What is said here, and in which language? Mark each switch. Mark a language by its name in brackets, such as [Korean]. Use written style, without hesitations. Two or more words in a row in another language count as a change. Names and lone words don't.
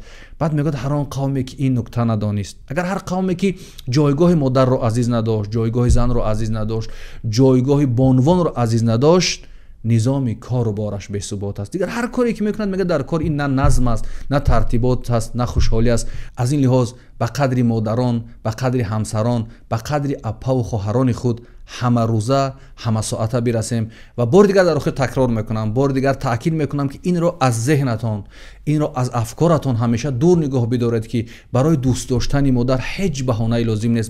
[Persian] بعد میگه هر آن قومی که این نکته ندانست، اگر هر قومی که جایگاه مادر رو عزیز نداشت، جایگاه زن رو عزیز نداشت، جایگاه بانوان رو عزیز نداشت، نظام کار و بارش به ثبات است. دیگر هر کاری که میکنند میگه در کار این نه نظم است، نه ترتیبات است، نه خوشحالی است. از این لحاظ [Tajik] ба қадри модарон, ба қадри ҳамсарон, ба қадри апаву хоҳарони худ ҳама рӯза, ҳама соата бирасем. ва бори дигар дар охир такрор мекунам, бори дигар таъкид мекунам ки инро аз зеҳнатон, инро аз афкоратон ҳамеша дур нигоҳ бидоред ки барои дӯст доштани модар ҳеҷ баҳонае лозим нест.